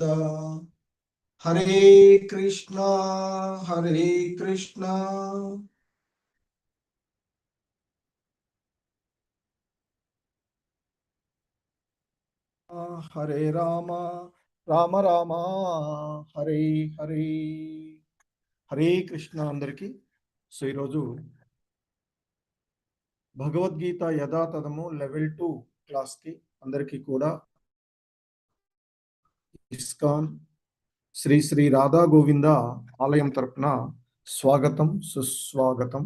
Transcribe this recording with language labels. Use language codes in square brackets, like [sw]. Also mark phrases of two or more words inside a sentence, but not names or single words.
[sa] हरे कृष्णा हरे राम రామ రామ హరే హరే. [te] హరే కృష్ణ అందరికి. సో ఈరోజు భగవద్గీత యథాతథము లెవెల్ 2 క్లాస్కి అందరికీ కూడా ఇస్కాన్ శ్రీ శ్రీ రాధా గోవింద ఆలయం తరపున స్వాగతం సుస్వాగతం.